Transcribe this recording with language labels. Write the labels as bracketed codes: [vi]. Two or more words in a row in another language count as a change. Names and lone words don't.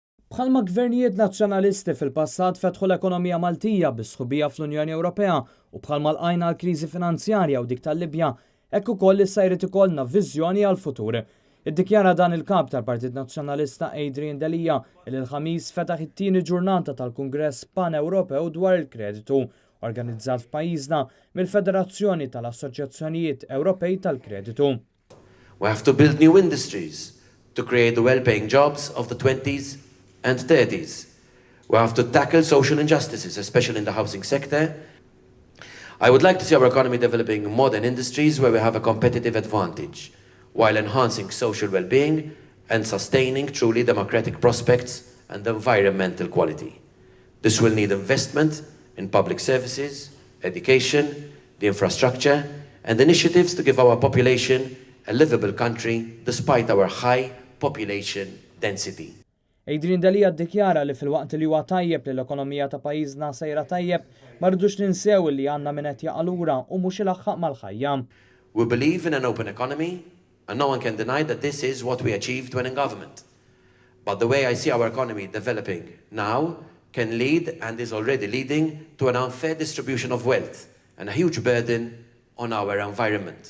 [mt] Bħalma gvernijiet nazzjonalisti fil-passat fetħu l-ekonomija Maltija bis-sħubija fl-Unjoni Ewropea u bħalma l-qajna l-kriżi finanzjarja u dik tal-Libja, hekk ukoll issa jrid ikollna viżjoni għall-futur. Iddikjara dan il-kap tal-Partit Nazzjonalista Adrian Delija il-ħamis fetaħ it-tieni ġurnata tal-Kungress Pan-Ewropew dwar il-kreditu, organizzat f'pajjiżna mill-Federazzjoni tal-Assoċjazzjonijiet Ewropej tal-Kreditu. [en] We have to build new industries to create the well-paying jobs of the 20s and 30s. We have to tackle social injustices, especially in the housing sector. I would like to see our economy developing modern industries where we have a competitive advantage, while enhancing social well-being and sustaining truly democratic prospects and environmental quality. This will need investment in public services, education, the infrastructure, and initiatives to give our population a livable country despite our high population density. [mt] Adrian Delija ddikjara li fil-waqt li huwa tajjeb li l-ekonomija ta' pajjiżna sejra tajjeb, ma rridux ninsew li għandna min qed jaqa' lura u mhux ilaħħaq mal-ħajja. [en] We believe in an open economy, and no one can deny that this is what we achieved when in government. But the way I see our economy developing now can lead, and is already leading, to an unfair distribution of wealth and a huge burden on our environment.